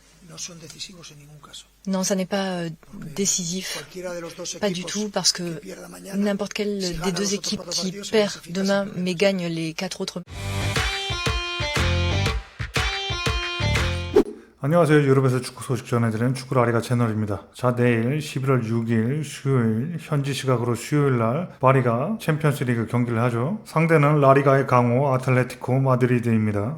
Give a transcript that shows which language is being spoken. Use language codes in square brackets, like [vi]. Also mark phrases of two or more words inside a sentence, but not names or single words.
[fr] Non, ça n'est pas décisif, pas du tout, parce que n'importe quelle des deux équipes qui perd demain mais gagne les 4 autres. [ko] 안녕하세요. 유럽에서 축구 소식 전해드리는 축구 라리가 채널입니다. 자, 내일 11월 6일 수요일 현지 시각으로 수요일 날 파리가 챔피언스리그 경기를 하죠. 상대는 라리가의 강호 아틀레티코 마드리드입니다.